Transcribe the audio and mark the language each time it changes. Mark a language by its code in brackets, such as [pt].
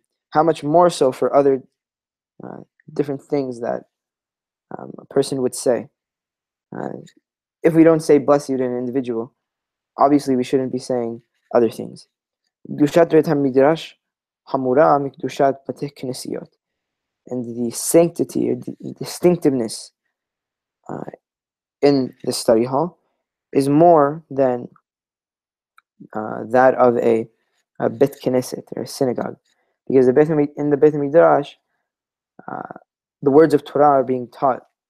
[en] How much more so for other different things that a person would say. If we don't say bless you to an individual, obviously we shouldn't be saying other things. [he] קדושת בית המדרש חמורה מקדושת בתי כנסיות. [en] And the sanctity, or the distinctiveness in the study hall is more than that of a Bet Knesset, or a synagogue. Because in the Bet Midrash, the words of Torah are being taught.